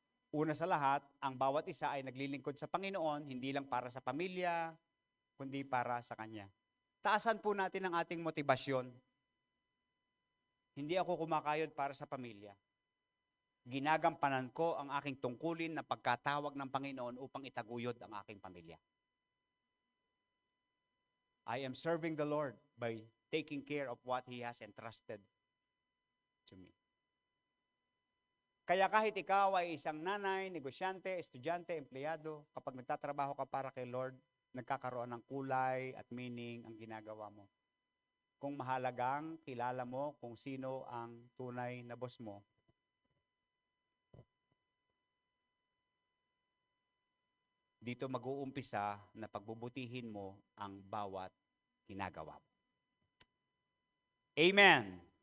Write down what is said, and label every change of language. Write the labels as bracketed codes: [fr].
[tl] Una sa lahat, ang bawat isa ay naglilingkod sa Panginoon, hindi lang para sa pamilya, kundi para sa Kanya. Taasan po natin ang ating motibasyon. Hindi ako kumakayod para sa pamilya. Ginagampanan ko ang aking tungkulin na pagkatawag ng Panginoon upang itaguyod ang aking pamilya. [en] I am serving the Lord by taking care of what He has entrusted to me. [tl] Kaya kahit ikaw ay isang nanay, negosyante, estudyante, empleyado, kapag nagtatrabaho ka para kay Lord, nagkakaroon ng kulay at meaning ang ginagawa mo. Kung mahalagang kilala mo kung sino ang tunay na boss mo, dito mag-uumpisa na pagbubutihin mo ang bawat ginagawa mo. Amen.